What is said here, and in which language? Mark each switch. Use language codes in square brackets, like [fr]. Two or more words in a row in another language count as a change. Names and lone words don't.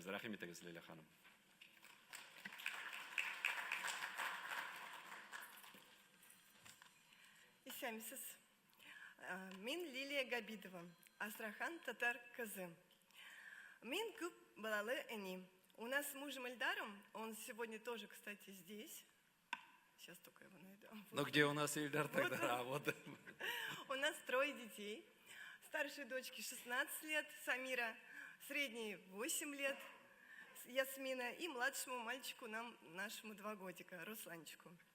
[tt] Рәхим итегез, Лилия ханым. Исәмсез. Мин Лилия Габидова, Астрахан татар кызы. Мин күп балалы әни. [ru] У нас с мужем Эльдаром, он сегодня тоже, кстати, здесь. Сейчас только его найду. Но где у нас Ильдар тогда? Вот. У нас 3 детей. Старшей дочке 16 лет, Самира, средней 8 лет, Ясмина, и младшему мальчику, нашему 2 годика, Русланчику.